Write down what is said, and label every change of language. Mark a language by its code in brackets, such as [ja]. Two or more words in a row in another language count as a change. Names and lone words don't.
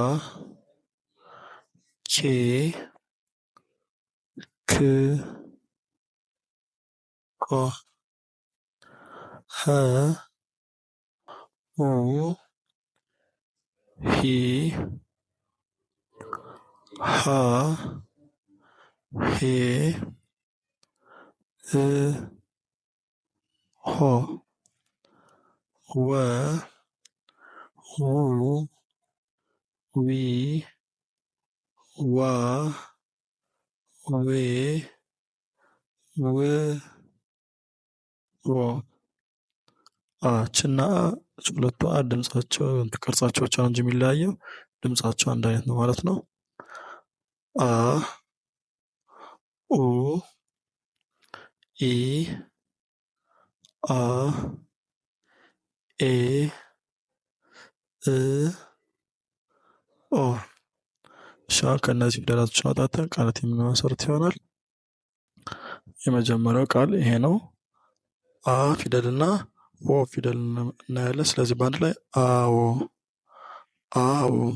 [am] ኬ ክ ኮ ኸ ሁ ሂ ሃ ሄ ህ ሆ ወ ሁ ዊ ዋ ዌ ው ዎ አችና ሁለቱ ድምጻቸው ቅርጻቸው ብቻ ነው እንጂ የሚለያየው ድምጻቸው አንድ አይነት ነው ማለት ነው። አ ኡ ኢ አ ኤ እ ኦ ከእነዚህ ፊደላቶችን አውጣተን ቃላት የምንመሰርት ይሆናል። የመጀመሪያው ቃል ይሄ ነው። አ ፊደልና ኦ ፊደል እናያለን። ስለዚህ በአንድ ላይ አዎ አዎ።